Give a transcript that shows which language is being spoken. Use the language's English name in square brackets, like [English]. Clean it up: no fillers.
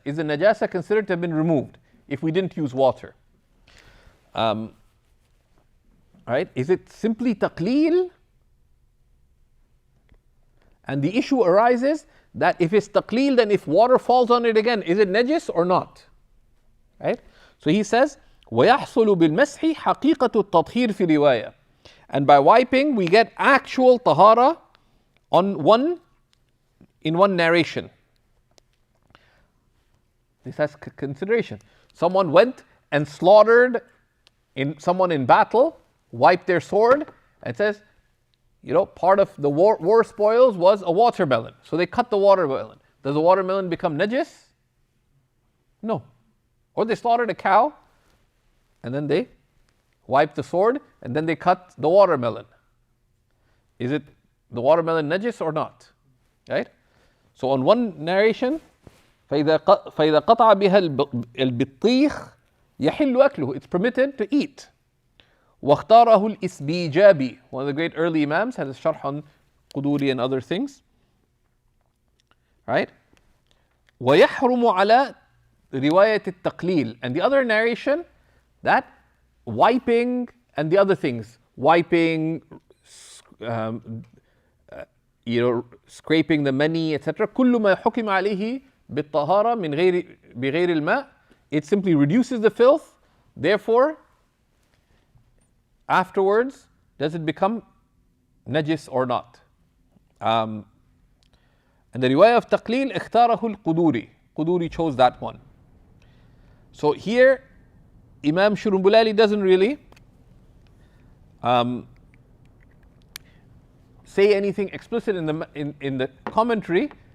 [English] Is the najasa considered to have been removed if we didn't use water? Right? Is it simply taqleel? And the issue arises that if it's taqleel, then if water falls on it again, is it najis or not? Right? So he says, [Arabic] وَيَحْصُلُ بِالْمَسْحِ حَقِيقَةُ التَّطْهِيرِ فِي رِوَايَةٍ. [English] And by wiping, we get actual tahara in one narration. This has consideration. Someone went and slaughtered someone in battle, wiped their sword, and says, part of the war spoils was a watermelon. So they cut the watermelon. Does the watermelon become najis? No. Or they slaughtered a cow, and then they wiped the sword, and then they cut the watermelon. Is it the watermelon najis or not? Right? So on one narration, [Arabic] فإذا قطع بها البطيخ يحل أكله. [English] It's permitted to eat. [Arabic] واختاره الإسبيجابي. [English] One of the great early imams had a sharh on quduri and other things. Right? [Arabic] ويحرم على رواية التقليل. [English] And the other narration, that wiping and the other things, wiping, scraping the mani, etc. [Arabic] كل ما حكم عليه بالطهارة من بغير الماء. [English] It simply reduces the filth. Therefore, afterwards, does it become najis or not? And the riwayah of taqleel, [Arabic] اختاره القدوري. [English] Quduri chose that one. So here, Imam Shurumbulali doesn't really say anything explicit in the commentary.